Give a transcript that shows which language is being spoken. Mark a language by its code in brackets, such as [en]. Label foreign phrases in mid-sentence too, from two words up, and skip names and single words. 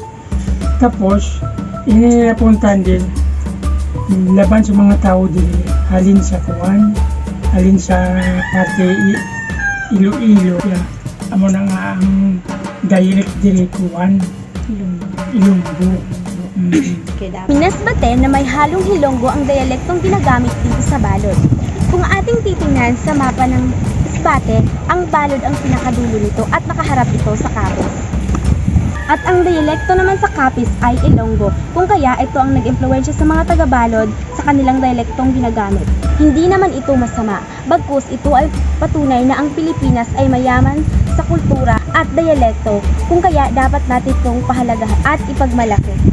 [hil] Tapos, napuntahan din laban sa mga tao din halin sa Kuwan, halin sa parte Iloilo. Amo na nga ang dialect diri Kuwan, Ilonggo. [tl] Masbate na may halong Hilonggo ang diyalektong ginagamit dito sa Balod. Kung ating titingnan sa mapa ng Masbate, ang Balod ang pinakadulo nito at nakaharap ito sa Capiz. At ang diyalekto naman sa Capiz ay Ilonggo, kung kaya ito ang nag-impluwensya sa mga taga-Balod sa kanilang diyalektong ginagamit. Hindi naman ito masama, bagkus ito ay patunay na ang Pilipinas ay mayaman sa kultura at diyalekto, kung kaya dapat natin itong pahalagahan at ipagmalaki.